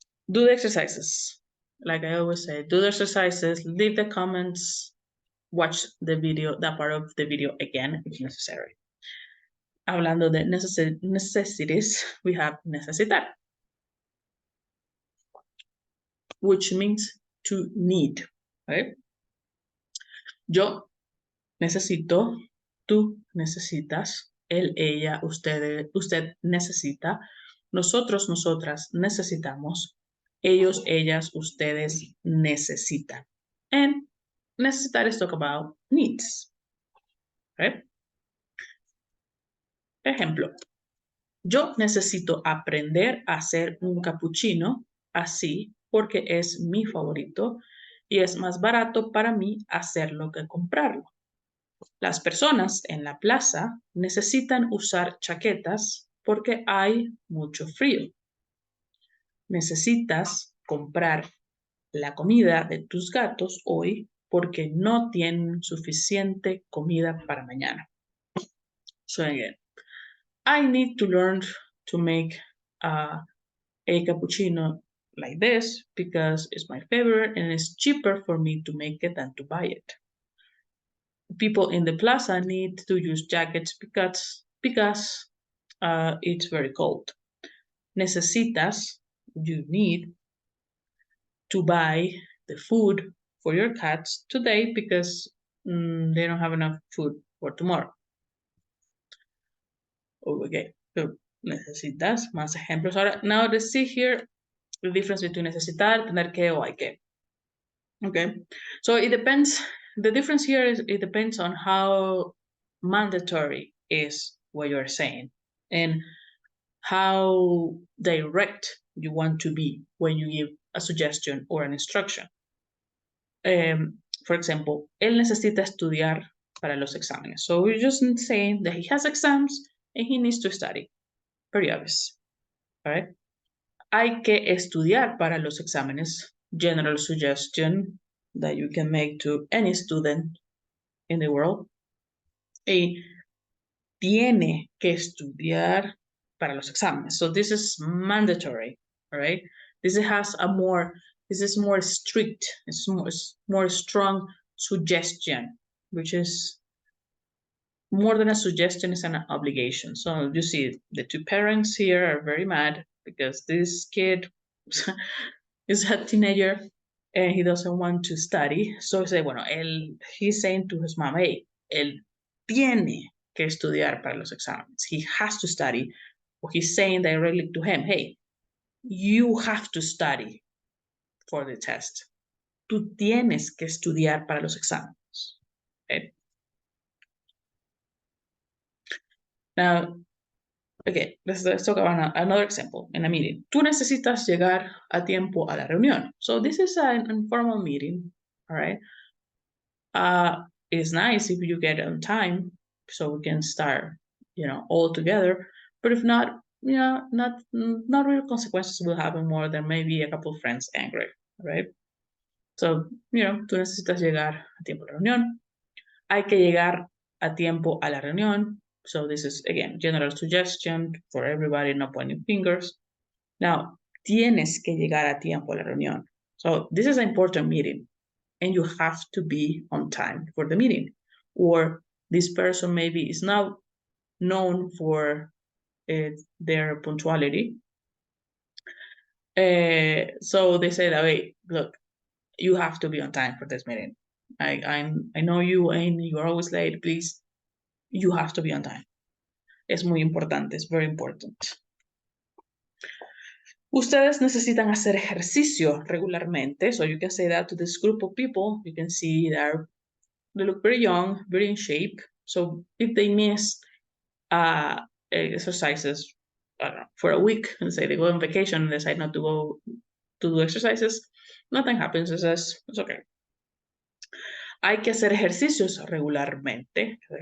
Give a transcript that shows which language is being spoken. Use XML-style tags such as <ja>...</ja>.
<en>Do the exercises. Like I always say, do the exercises, leave the comments, watch the video, that part of the video again if necessary.</en> <es>Hablando de</es> <en>necessities, we have necesitar, which means to need, right?</en> <es>Yo necesito, tú necesitas, él, ella, usted necesita, nosotros, nosotras necesitamos, ellos, ellas, ustedes necesitan.</es> <en>And necesitar is talk about needs, right?</en> <es>Ejemplo, yo necesito aprender a hacer un cappuccino así porque es mi favorito y es más barato para mí hacerlo que comprarlo. Las personas en la plaza necesitan usar chaquetas porque hay mucho frío. Necesitas comprar la comida de tus gatos hoy porque no tienen suficiente comida para mañana.</es> <en>So again, I need to learn to make a cappuccino like this because it's my favorite and it's cheaper for me to make it than to buy it. People in the plaza need to use jackets because it's very cold. Necesitas, you need to buy the food for your cats today because they don't have enough food for tomorrow. Okay, so</en> <es>necesitas más ejemplos. Ahora,</es> <en>now let's see here the difference between necesitar, tener que o hay que. Okay, so it depends. The difference here is it depends on how mandatory is what you're saying and how direct you want to be when you give a suggestion or an instruction. For example,</en> <es>él necesita estudiar para los exámenes.</es> <en>So we're just saying that he has exams and he needs to study. Very obvious. All right.</en> <es>Hay que estudiar para los exámenes.</es> <en>General suggestion that you can make to any student in the world.</en> <es>Y tiene que estudiar para los exámenes.</es> <en>So this is mandatory, all right? This is more strict, it's more strong suggestion, which is more than a suggestion, is an obligation. So you see the two parents here are very mad because this kid is a teenager and he doesn't want to study. So say, bueno, he's saying to his mom, hey,</en> <es>él tiene que estudiar para los exámenes.</es> <en>He has to study. Or he's saying directly to him, hey, you have to study for the test.</en> <es>Tú tienes que estudiar para los exámenes.</es> <en>Okay? Now, okay, let's talk about another example in a meeting.</en> <es>Tú necesitas llegar a tiempo a la reunión.</es> <en>So this is an informal meeting, all right? It's nice if you get on time so we can start, all together. But if not, not real consequences will happen more than maybe a couple of friends angry, right?</en> <es>So, tú necesitas llegar a tiempo a la reunión. Hay que llegar a tiempo a la reunión.</es> <en>So this is, again, general suggestion for everybody, no pointing fingers. Now,</en> <es>tienes que llegar a tiempo a la reunión.</es> <en>So this is an important meeting and you have to be on time for the meeting. Or this person maybe is now known for their punctuality. So they say that, hey, look, you have to be on time for this meeting. I know you and you're always late, please. You have to be on time.</en> <es>Es muy importante,</es> <en>it's very important.</en> <es>Ustedes necesitan hacer ejercicio regularmente.</es> <en>So you can say that to this group of people. You can see they look very young, very in shape. So if they miss exercises, I don't know, for a week, and say they go on vacation and decide not to go to do exercises, nothing happens. It's okay.</en> <es>Hay que hacer ejercicios regularmente.</es>